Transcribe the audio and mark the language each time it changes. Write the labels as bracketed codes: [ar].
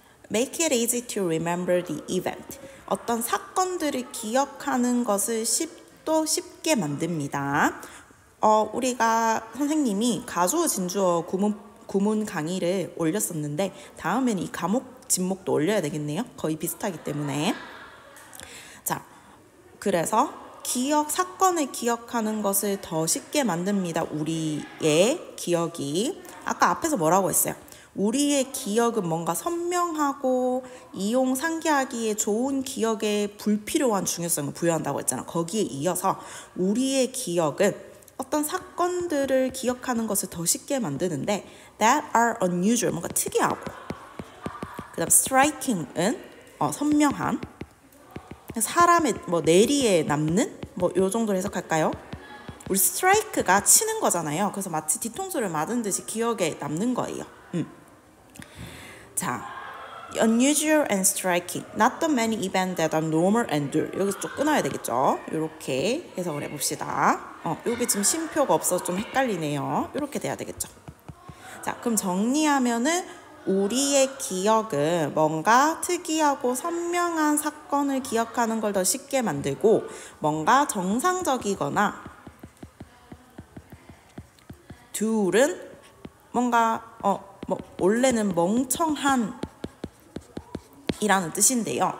[en] Make it easy to remember the event. [ko] 어떤 사건들을 기억하는 것을 쉽게 만듭니다. 우리가 선생님이 가주어 진주어 구문 강의를 올렸었는데 다음에는 이 가목 진목도 올려야 되겠네요. 거의 비슷하기 때문에. 자, 그래서 사건을 기억하는 것을 더 쉽게 만듭니다. 우리의 기억이. 아까 앞에서 뭐라고 했어요? 우리의 기억은 뭔가 선명하고 이용 상기하기에 좋은 기억에 불필요한 중요성을 부여한다고 했잖아. 거기에 이어서 우리의 기억은 어떤 사건들을 기억하는 것을 더 쉽게 만드는데 [en] that are unusual, [ko] 뭔가 특이하고 그 다음 striking은 선명한 사람의 뇌리에 남는 요 정도로 해석할까요? 우리 strike가 치는 거잖아요. 그래서 마치 뒤통수를 맞은 듯이 기억에 남는 거예요. 자, [en] unusual and striking, not the many events that are normal and dull. [ko] 여기서 좀 끊어야 되겠죠? 이렇게 해석을 해봅시다. 여기 지금 쉼표가 없어서 좀 헷갈리네요. 이렇게 돼야 되겠죠? 자, 그럼 정리하면은 우리의 기억은 뭔가 특이하고 선명한 사건을 기억하는 걸 더 쉽게 만들고 뭔가 정상적이거나 둘은 뭔가 원래는 멍청한 이라는 뜻인데요.